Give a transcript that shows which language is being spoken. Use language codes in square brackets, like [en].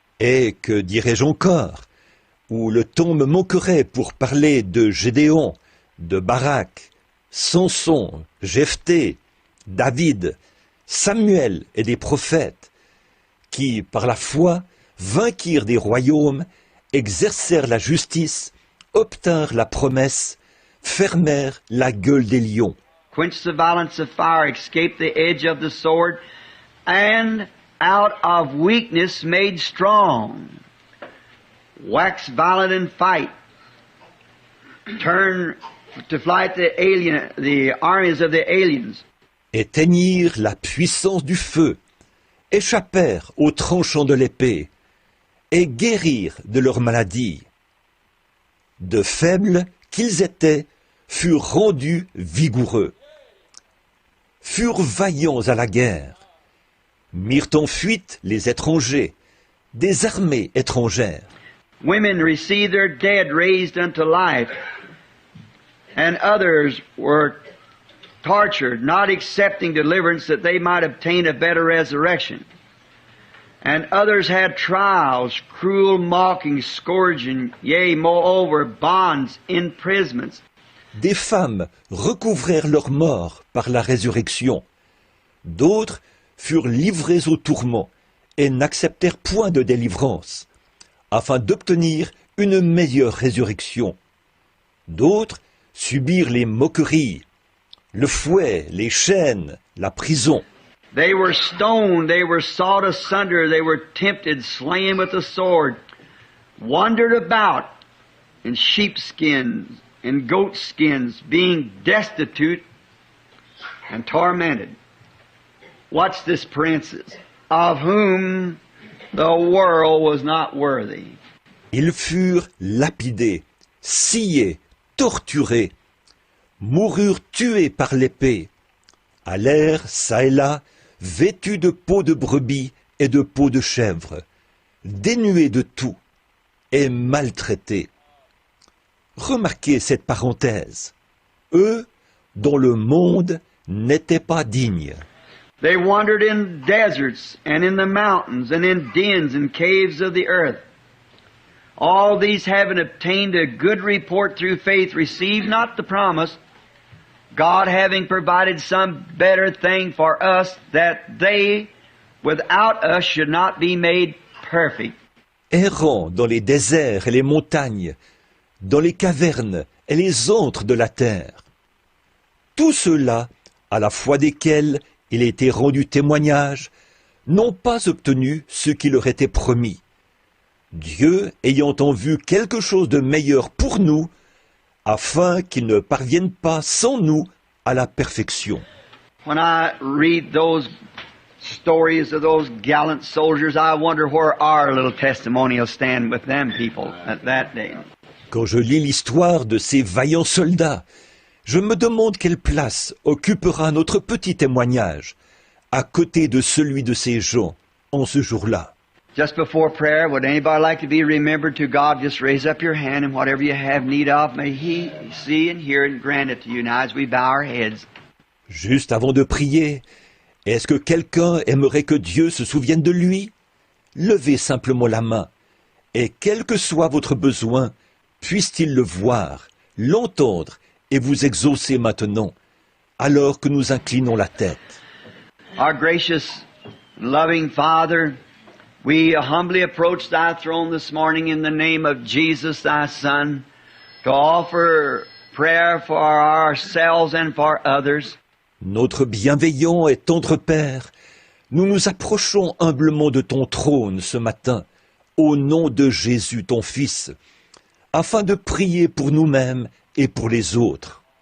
[fr] Et que dirais-je encore? Où le temps me manquerait pour parler de Gédéon, de Barak, Samson, Jephthé, David, Samuel et des prophètes, qui, par la foi, vainquirent des royaumes, exercèrent la justice, obtinrent la promesse, fermèrent la gueule des lions. [en] Quenched the violence of fire, escaped the edge of the sword, and out of weakness made strong. Waxed violent in fight, turned to flight the armies of the aliens. [fr] Éteignirent la puissance du feu, échappèrent aux tranchants de l'épée, et guérirent de leur maladie. De faibles qu'ils étaient, furent rendus vigoureux, furent vaillants à la guerre, mirent en fuite les étrangers, des armées étrangères. [en] Women received their dead raised unto life, and others were tortured, not accepting deliverance that they might obtain a better resurrection. And others had trials, cruel mocking, scourging, yea, moreover, bonds, imprisonments. [fr] Des femmes recouvrèrent leur mort par la résurrection. D'autres furent livrées au tourment et n'acceptèrent point de délivrance, afin d'obtenir une meilleure résurrection. D'autres subirent les moqueries, le fouet, les chaînes, la prison. [en] They were stoned, they were sawed asunder, they were tempted, slain with the sword, wandered about in sheepskins and goatskins, being destitute and tormented. Watch this, princes, of whom the world was not worthy. [fr] Ils furent lapidés, sciés, torturés, moururent tués par l'épée, allèrent çà et là, vêtus de peau de brebis et de peau de chèvre, dénués de tout et maltraités. Remarquez cette parenthèse. Eux, dont le monde n'était pas digne. [en] They wandered in deserts and in the mountains and in dens and caves of the earth. All these having obtained a good report through faith received not the promise, God having provided some better thing for us, that they without us should not be made perfect. [fr] Errant dans les déserts et les montagnes, dans les cavernes et les antres de la terre. Tous ceux-là, à la foi desquels il a été rendu témoignage, n'ont pas obtenu ce qui leur était promis. Dieu ayant en vue quelque chose de meilleur pour nous, afin qu'ils ne parviennent pas sans nous à la perfection. [en] When I read those stories of those gallant soldiers, I wonder where our little testimony will stand with them people at that day. [fr] Quand je lis l'histoire de ces vaillants soldats, je me demande quelle place occupera notre petit témoignage à côté de celui de ces gens en ce jour-là. [en] Just before prayer, would anybody like to be remembered to God? Just raise up your hand, and whatever you have need of, may He see and hear and grant it to you now as we bow our heads. [fr] Juste avant de prier, est-ce que quelqu'un aimerait que Dieu se souvienne de lui? Levez simplement la main, et quel que soit votre besoin, puisse-t-il le voir, l'entendre et vous exaucer maintenant, alors que nous inclinons la tête. [en] Our gracious, loving Father, we humbly approach Thy throne this morning in the name of Jesus, Thy Son, to offer prayer for ourselves and for others. [fr] Notre bienveillant et tendre Père, nous nous approchons humblement de ton trône ce matin, au nom de Jésus, ton Fils, afin de prier pour nous-mêmes et pour les autres.